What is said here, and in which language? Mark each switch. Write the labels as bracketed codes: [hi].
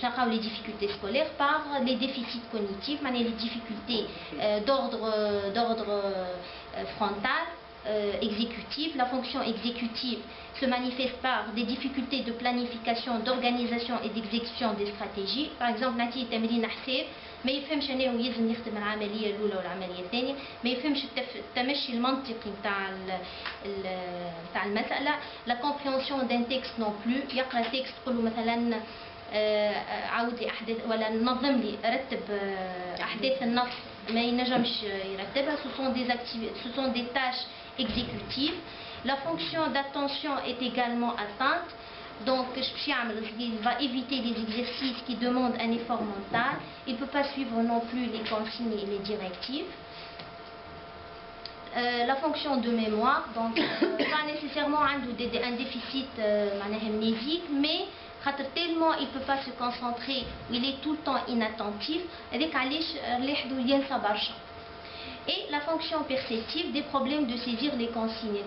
[fr] Les difficultés scolaires par les déficits cognitifs, les difficultés d'ordre frontal, exécutif. La fonction exécutive se manifeste par des difficultés de planification, d'organisation et d'exécution des stratégies. Par exemple, [ar] نعطي تمرين حساب ما يفهمش انا ويلزم يخدم العمليه الاولى والعمليه الثانيه ما يفهمش التمشي المنطقي نتاع المساله لا كومبريهنسيون دان تكست نون بلو يقرا تكست تقول له مثلا عاود لي احداث ولا نظم لي رتب احداث النص ما ينجمش يرتبها [fr] ce sont des tâches exécutives. La fonction d'attention est également atteinte. Donc, il va éviter les exercices qui demandent un effort mental. Il ne peut pas suivre non plus les consignes et les directives. la fonction de mémoire, donc pas nécessairement un déficit amnésique, mais tellement il ne peut pas se concentrer, il est tout le temps inattentif, et la fonction perceptive, des problèmes de saisir les consignes.